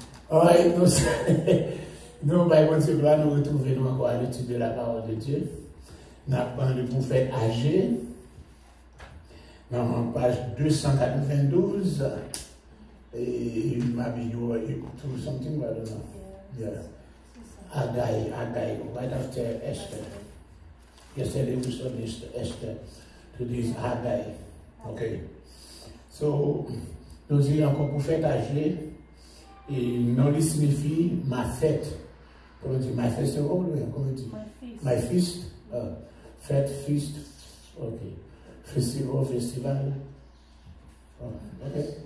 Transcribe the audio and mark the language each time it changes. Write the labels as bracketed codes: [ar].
[fr] Oui, nous, nous retrouvons encore à l'étude de la parole de Dieu. Nous avons le prophète Agé, dans page 292. Et il m'a dit, [en] to something, I don't know. Yeah. Agai, right after Esther. Yesterday we studied Esther. Today is Agai. Okay. [fr] So, nous disons encore prophète Agé. Et non, il signifie ma fête. Comment on dit? [en] My festival? [fr] Comment on dit? [en] My feast. [fr] Fête, feast. Ok. [en] Festival. Ok.